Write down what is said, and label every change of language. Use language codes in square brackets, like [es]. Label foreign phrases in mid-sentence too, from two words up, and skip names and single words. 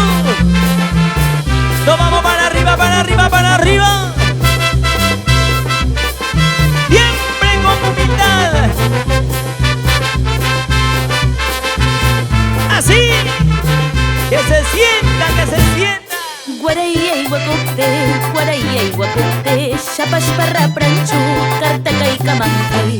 [es] Nos vamos para arriba, para arriba, para arriba. Siempre con humildad. Así, que se sienta, que se sienta. Guarayay guacote, guarayay guacote, shapashparra pranchu, kartakay kamankay.